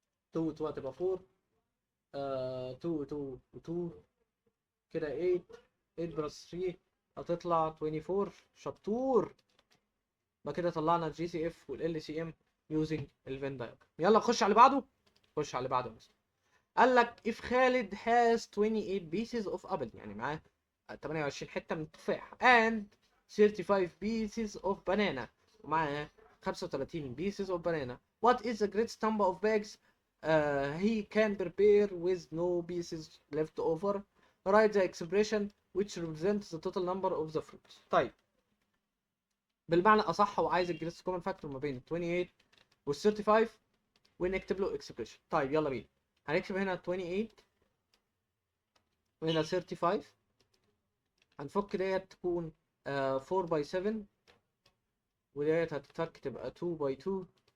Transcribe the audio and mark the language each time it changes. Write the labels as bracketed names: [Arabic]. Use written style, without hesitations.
[Arabic] 2 2 هتبقى 4، 2 2 و2 كده 8. 8 بلس 3 هتطلع 24. شطور. يبقى كده طلعنا [English] الجي C F والال C M using الفين دايجرام. [Arabic] يلا نخش على اللي بعده. خش على اللي بعده مثلا. قال لك [English] if خالد has 28 pieces of apple، [Arabic] يعني معاه 28 حته من التفاح، [English] and 35 pieces of banana، ومعاه 35 pieces of banana. What is the greatest number of bags he can prepare with no pieces left over? Write the expression which represents the total number of the fruits. [Arabic] طيب بالمعنى اصح هو عايز [English] الجريتست common factor [Arabic] ما بين 28 وال 35 ونكتب له اكسبريشن. طيب يلا بينا. هنكتب هنا 28 وهنا 35. هنفك [English] ديت [Arabic] تكون 4 باي 7، وديت هتتفك تبقى 2 باي 2.